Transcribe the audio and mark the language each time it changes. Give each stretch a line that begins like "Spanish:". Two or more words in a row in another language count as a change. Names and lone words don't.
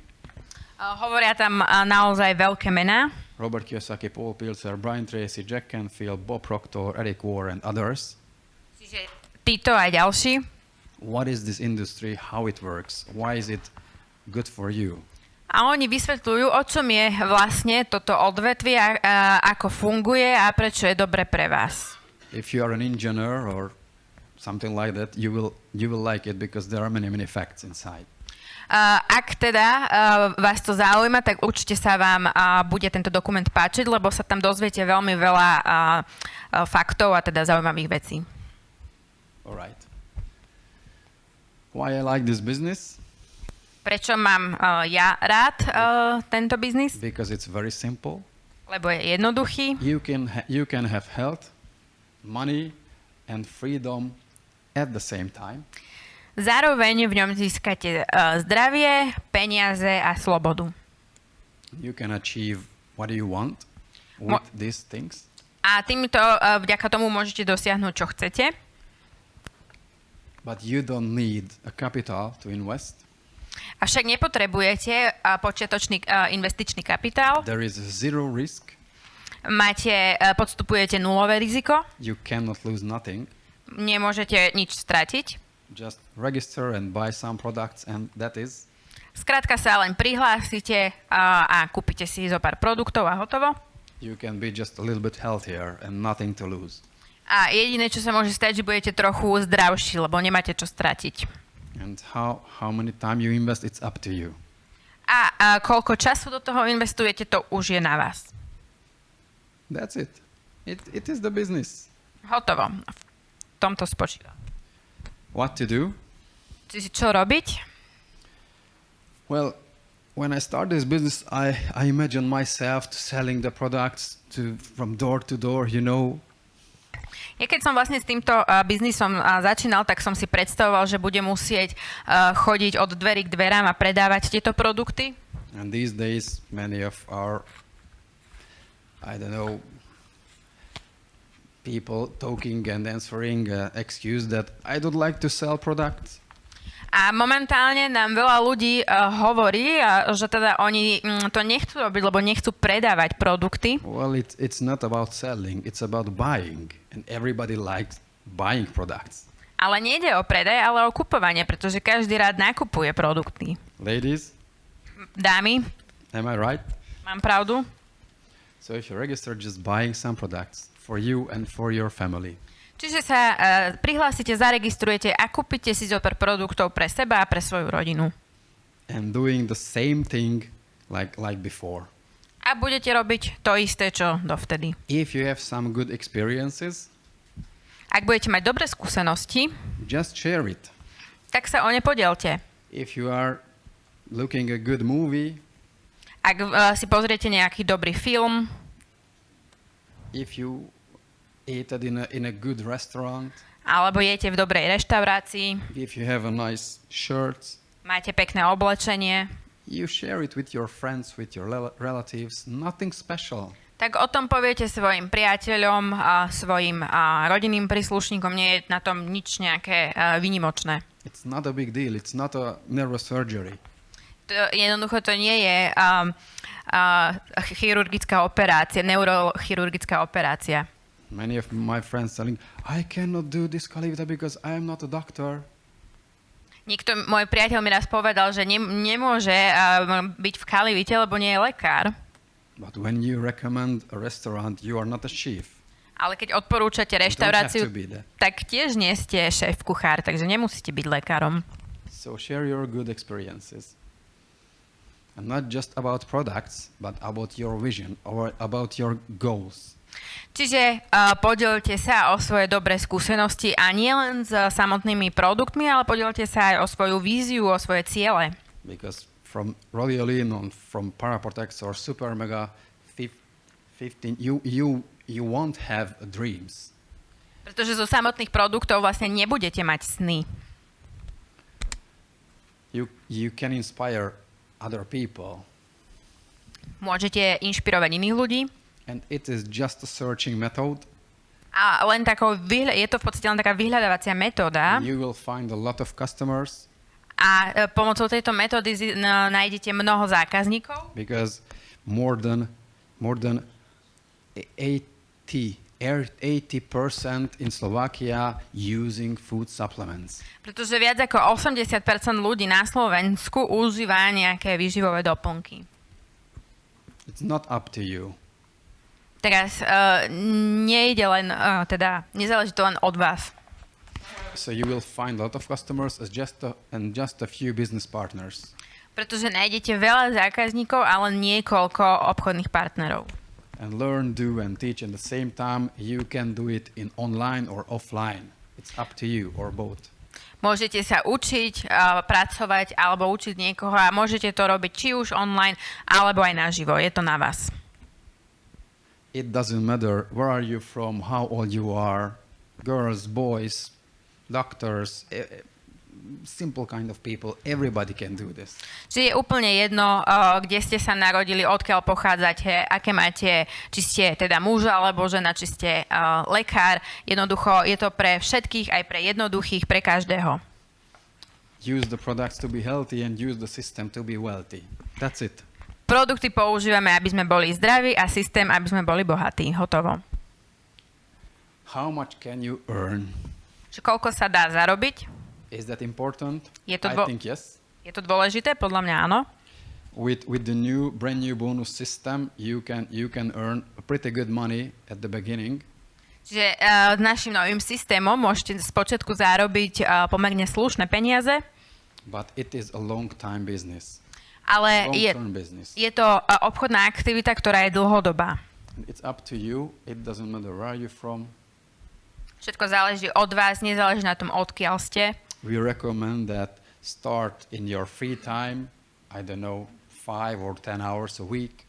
Slovak: Hovoria tam naozaj veľké mená.
English: Robert Kiyosaki, Paul Pilzer, Brian Tracy, Jack Canfield, Bob Proctor, Eric Ward and others.
Slovak: Čiže títo aj ďalší.
English: What is this industry? How it works? Why is it good for you?
Slovak: A oni vysvetľujú, o čom je vlastne toto odvetvie, ako funguje a prečo je dobre pre vás.
English: If you are an engineer or something like that, you will like it because there are many facts inside.
Slovak: Ak teda vás to zaujíma, tak určite sa vám bude tento dokument páčiť, lebo sa tam dozviete veľmi veľa faktov a teda zaujímavých vecí.
English: Alright. Why I like this business?
Slovak: Prečo mám ja rád tento biznis?
English: Because it's very simple.
Slovak: Lebo je jednoduchý.
English: You can have health, money and freedom at the same time.
Slovak: Zároveň v ňom získate zdravie, peniaze a slobodu.
English: You can achieve what you want with these things.
Slovak: A týmto vďaka tomu môžete dosiahnuť, čo chcete.
English: But you don't need a capital to invest.
Slovak: Avšak nepotrebujete počiatočný investičný kapitál.
English: There is zero risk.
Slovak: Podstupujete nulové riziko.
English: You cannot lose nothing.
Slovak: Nemôžete nič stratiť.
English: Just register and buy some products and that is.
Slovak: Skrátka sa len prihlásite a kúpite si zo pár produktov a hotovo.
English: You can be just a little bit healthier and nothing to lose.
Slovak: A jediné, čo sa môže stať, že budete trochu zdravší, lebo nemáte čo stratiť.
English: And how many time you invest, it's up to you.
Slovak: A koľko času do toho investujete, to už je na vás.
English: That's it. It is the business.
Slovak: Hotovo. V tomto spočíva.
English: What to do?
Slovak: Čo robiť?
English: Well, when I started this business, I imagined myself selling the products from door to door, you know.
Slovak: Ja keď som vlastne s týmto biznisom začínal, tak som si predstavoval, že budem musieť chodiť od dverí k dverám a predávať tieto produkty.
English: And these days, many of our, I don't know, people talking and answering excuse that I don't like to sell products.
Slovak: A momentálne nám veľa ľudí hovorí, že teda oni to nechcú robiť, lebo nechcú predávať produkty.
English: Well, it's not about selling, it's about buying. And everybody likes buying products.
Slovak: Ale nejde o predaj, ale o kupovanie, pretože každý rád nakupuje produkty.
English: Ladies?
Slovak: Dámy?
English: Am I right?
Slovak: Mám pravdu?
English: So if you register just buying some products for you and for your family.
Slovak: Čiže sa prihlásite, zaregistrujete a kúpite si zo pár produktov pre seba a pre svoju rodinu.
English: And doing the same thing like before.
Slovak: A budete robiť to isté, čo dovtedy.
English: If you have some good experiences,
Slovak: ak budete mať dobré skúsenosti,
English: just share it.
Slovak: tak sa o ne podielte.
English: If you are looking a good movie,
Slovak: ak si pozriete nejaký dobrý film,
English: if you ate it in a good restaurant,
Slovak: alebo jete v dobrej reštaurácii,
English: if you have a nice shirt,
Slovak: máte pekné oblečenie,
English: you share it with your friends, with your relatives, nothing special.
Slovak: tak o tom poviete svojim priateľom a svojim rodinným príslušníkom. Nie je na tom nič nejaké výnimočné.
English: It's not a big deal. It's not a neurosurgery.
Slovak: Jednoducho to nie je chirurgická operácia, neurochirurgická operácia.
English: Many of my friends telling, I cannot do this Calivita because I am not a doctor.
Slovak: Môj priateľ mi raz povedal, že nemôže byť v Calivite, lebo nie je lekár.
English: But when you recommend a restaurant, you are not a chef.
Slovak: Ale keď odporúčate reštauráciu, tak tiež nie ste šéf kuchár, takže nemusíte byť lekárom.
English: So share your good experiences. And not just about products, but about your vision or about your goals.
Slovak: Čiže podielte sa o svoje dobré skúsenosti a nie len s samotnými produktmi, ale podielte sa aj o svoju víziu, o svoje ciele.
English: Because from Rodiolin on from Paraportex or Super Mega 15, you won't have dreams.
Slovak: Pretože zo samotných produktov vlastne nebudete mať sny.
English: You can inspire other people.
Slovak: Môžete inšpirovať iných ľudí.
English: And it is just a searching method.
Slovak: A len je to v podstate len taká vyhľadávacia metóda.
English: You will find a lot of customers.
Slovak: A pomocou tejto metódy nájdete mnoho zákazníkov.
English: Because more than 80% in Slovakia using food supplements.
Slovak: Pretože viac ako 80% ľudí na Slovensku užíva nejaké výživové doplnky.
English: It's not up to you.
Slovak: Teraz nejde len, nezáleží to len od vás.
English: So you will find a lot of customers and just a few business partners.
Slovak: Pretože nájdete veľa zákazníkov, ale niekoľko obchodných partnerov.
English: And learn, do and teach at the same time. You can do it in online or offline. It's up to you or both.
Slovak: Môžete sa učiť, pracovať alebo učiť niekoho a môžete to robiť či už online alebo aj naživo. Je to na vás.
English: It doesn't matter where are you from, how old you are, girls, boys, doctors, simple kind of people. Everybody can do this.
Slovak: Čiže je úplne jedno, kde ste sa narodili, odkiaľ pochádzate, aké máte, či ste teda muž alebo žena, či ste lekár. Jednoducho je to pre všetkých, aj pre jednoduchých, pre každého.
English: Use the products to be healthy and use the system to be wealthy. That's it.
Slovak: Produkty používame, aby sme boli zdraví a systém, aby sme boli bohatí. Hotovo.
English: How much can you earn?
Slovak: Koľko sa dá zarobiť?
English: Is that important? I think yes.
Slovak: Je to dôležité? Podľa mňa áno.
English: With the brand new bonus system, you can earn pretty good money at the beginning.
Slovak: Čiže s našim novým systémom môžete spočiatku zarobiť pomerne slušné peniaze.
English: But it is a long time business.
Slovak: Ale je to obchodná aktivita, ktorá je dlhodobá.
English: It's up to you. It doesn't matter where you're from.
Slovak: Všetko záleží od vás, nezáleží na tom, odkiaľ ste.
English: We recommend that start in your free time, I don't know, 5 or 10 hours a week.